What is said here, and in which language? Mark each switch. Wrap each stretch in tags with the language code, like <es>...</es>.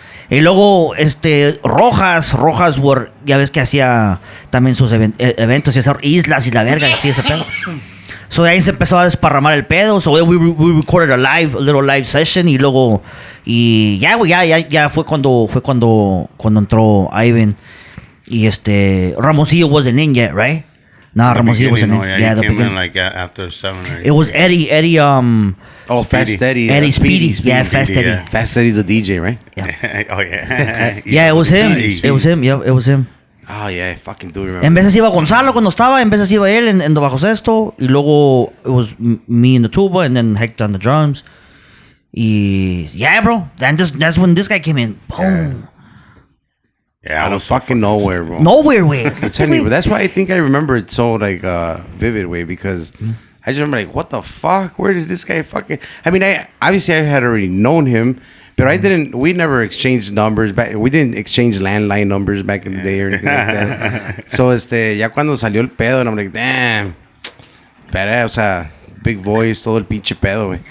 <es>Y luego Rojas ya ves que hacía también sus eventos y esas islas y la verga y así ese pedo. So ahí se empezó a desparramar el pedo. So</es> <en>we recorded a little live session</en> <es>y luego ya fue cuando entró Ivan.</es> <en>Y Ramoncillo wasn't in yet, right? No, Ramoncillo wasn't in. Yeah, the he came beginning. in like after 7 or 8. It was Eddie. Oh, Fast Eddie. Eddie Speedy. Yeah, Fast Speedy, yeah. Fast Eddie's the DJ, right? Oh yeah. Yeah, it was him. Speedy. It was him. Yeah, it was him. Oh, yeah, I fucking do remember.</en> <es>En veces iba Gonzalo cuando estaba, en veces iba él en bajo sexto, y luego</es> <en>it was me in the tuba, and then Hector on the drums. Y yeah, bro, that's when this guy came in. Boom. Yeah, Out of fucking nowhere, bro. Nowhere, way. I'm telling you, but that's why I think I remember it so like vivid way, because I just remember like, what the fuck? Where did this guy fucking? I mean, I had already known him, but we never exchanged numbers back. We didn't exchange landline numbers back in the day or anything like that.</en> <es>So ya cuando salió el pedo,</es> <en>and I'm like, damn,</en> <es>pero, o sea,</es> <en>big voice,</en> <es>todo el pinche pedo, güey.</es>